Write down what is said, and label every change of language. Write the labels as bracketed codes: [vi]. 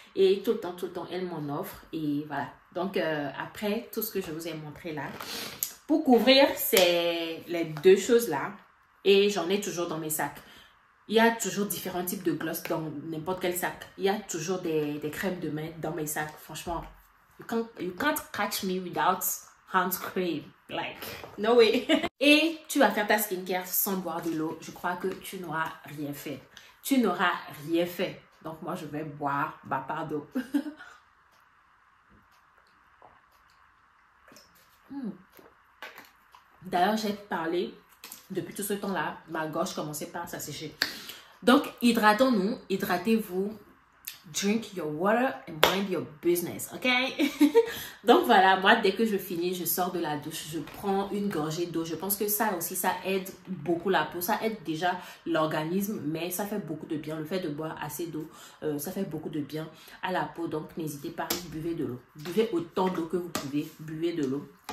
[fr] Et tout le temps, elle m'en offre. Et voilà. Donc, après tout ce que je vous ai montré là, pour couvrir, c'est les 2 choses là. Et j'en ai toujours dans mes sacs. Il y a toujours différents types de gloss dans n'importe quel sac. Il y a toujours des crèmes de main dans mes sacs. Franchement, [en] you can't catch me without hand cream. Like, no way. [fr] Et tu vas faire ta skincare sans boire de l'eau. Je crois que tu n'auras rien fait. Tu n'auras rien fait. Donc, moi, je vais boire ma part d'eau. D'ailleurs, j'ai parlé, depuis tout ce temps-là, ma gorge commençait par s'assécher. Donc, hydratons-nous, hydratez-vous. [en] Drink your water and mind your business, ok? [fr] Donc voilà, moi dès que je finis, je sors de la douche, je prends une gorgée d'eau. Je pense que ça aussi, ça aide beaucoup la peau. Ça aide déjà l'organisme, mais ça fait beaucoup de bien. Le fait de boire assez d'eau, ça fait beaucoup de bien à la peau. Donc n'hésitez pas, buvez de l'eau. Buvez autant d'eau que vous pouvez, buvez de l'eau.